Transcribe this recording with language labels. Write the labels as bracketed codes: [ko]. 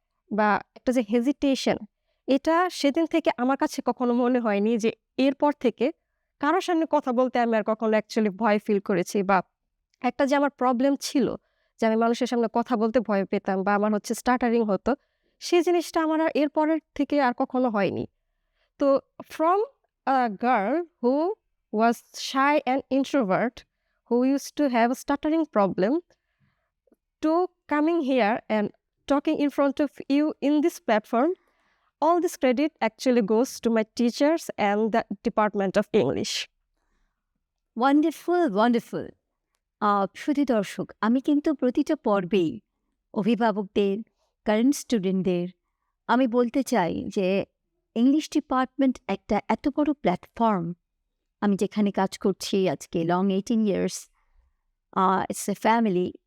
[bn] বা একটা যে হেজিটেশন, এটা সেদিন থেকে আমার কাছে কখনো মনে হয়নি যে এরপর থেকে কারো সামনে কথা বলতে আমি আর কখনো অ্যাকচুয়ালি ভয় ফিল করেছি, বা একটা যে আমার প্রবলেম ছিল যে আমি মানুষের সামনে কথা বলতে ভয় পেতাম বা আমার হচ্ছে স্টাটারিং হতো, সেই জিনিসটা আমার আর এরপরের থেকে আর কখনো হয়নি। [en] তো from a girl who was shy and introvert, who used to have a stuttering problem, to coming here and talking in front of you in this platform, all this credit actually goes to my teachers and the Department of English. Wonderful, wonderful. [bn] শুধু দর্শক, আমি কিন্তু প্রতিটা পর্বেই অভিভাবকদের, current স্টুডেন্টদের আমি বলতে চাই যে ইংলিশ ডিপার্টমেন্ট একটা এত বড় প্ল্যাটফর্ম। আমি যেখানে কাজ করছি আজকে long 18 years, it's a family.